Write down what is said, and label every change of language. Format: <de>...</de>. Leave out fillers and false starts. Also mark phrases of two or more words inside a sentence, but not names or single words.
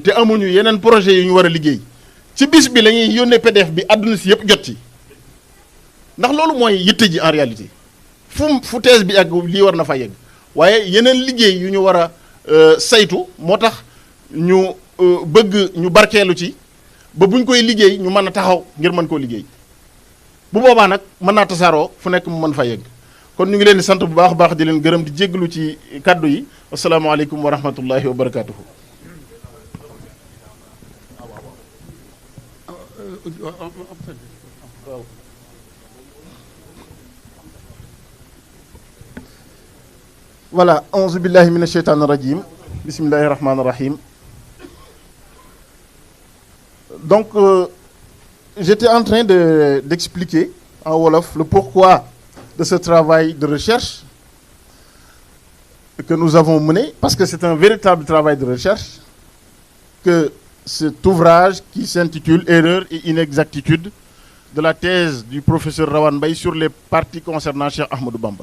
<wo>te amuñu yeneen projet yu ñu war a liggéey ci bis bi la ñuy yónnee PDF bi àdduna si yëpp jot ci ndax loolu mooy yitte ji</wo> <fr>en réalité</fr> <wo>fu thèse bi ak lii war na fa yegg waaye yeneen liggéey yu ñu war a saytu moo tax ñu bëgg ñu barkeelu ci ba buñ koy liggéey ñu mën a taxaw ngir mën koo liggéey bu boobaa nag mën naa tasaaroo fu nekk mu mën fa yegg kon ñu ngi leen di sant bu baax a baax di leen gërëm di jéggalu ci kaddu yi</wo> <ar>السلام عليكم ورحمة الله وبركاته. Voilà, أعوذ بالله من الشيطان الرجيم. بسم الله الرحمن الرحيم.</ar> <fr>Donc j'étais en train d'expliquer en wolof le pourquoi de ce travail de recherche que nous avons mené, parce que c'est un véritable travail de recherche, que cet ouvrage qui s'intitule Erreurs et inexactitudes de la thèse du professeur Rawane Mbaye sur les parties concernant Cheikh Ahmadou Bamba.</fr>